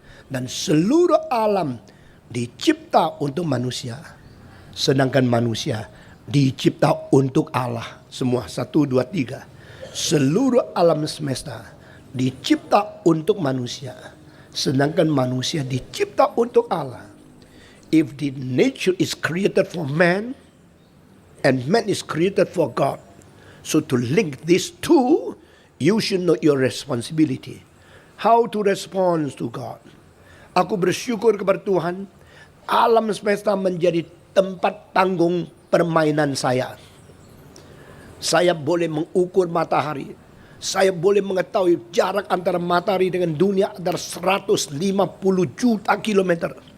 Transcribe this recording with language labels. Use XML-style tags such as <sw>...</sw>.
<id>Dan seluruh alam dicipta untuk manusia. Sedangkan manusia dicipta untuk Allah. Semua 1, 2, 3. Seluruh alam semesta dicipta untuk manusia. Sedangkan manusia dicipta untuk Allah.</id> <en>If the nature is created for man and man is created for God. So to link these two, you should know your responsibility. How to respond to God.</en> <id>Aku bersyukur kepada Tuhan, alam semesta menjadi tempat tanggung permainan saya. Saya boleh mengukur matahari. Saya boleh mengetahui jarak antara matahari dengan dunia adalah 150 juta kilometer.</id>